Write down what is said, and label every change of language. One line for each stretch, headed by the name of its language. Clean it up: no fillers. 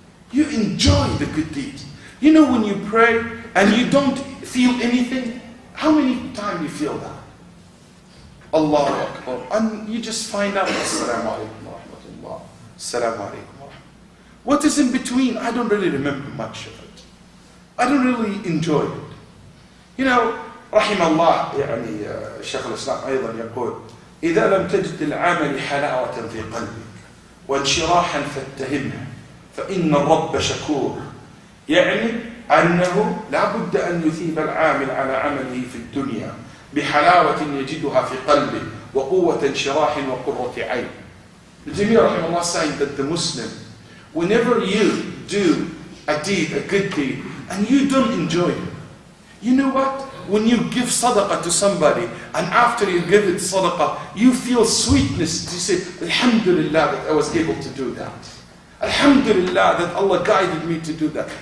English: You enjoy the good deeds. You know when you pray and you don't feel anything, how many times you feel that? Allahu Akbar. And you just find out, Assalamu alaikum wa rahmatullah. Assalamu alaikum wa rahmatullah. What is in between? I don't really remember much of it. I don't really enjoy it. You know,
Arabic: رحم الله يعني الشيخ الإسلام أيضا يقول إذا لم تجد العمل حلاوة في قلبك وانشراحا فاتهمها فإن الرب شكور. يعني أنه لا بد أن يثيب العامل على عمله في الدنيا بحلاوة يجدها في قلبه وقوة انشراح وقرة عين. الجميع رحمه الله
English: saying that the Muslim, whenever you do a deed, a good deed, and you don't enjoy it, you know what? When you give sadaqah to somebody, and after you give it sadaqah, you feel sweetness. You say, Alhamdulillah that I was able to do that. Alhamdulillah that Allah guided me to do that.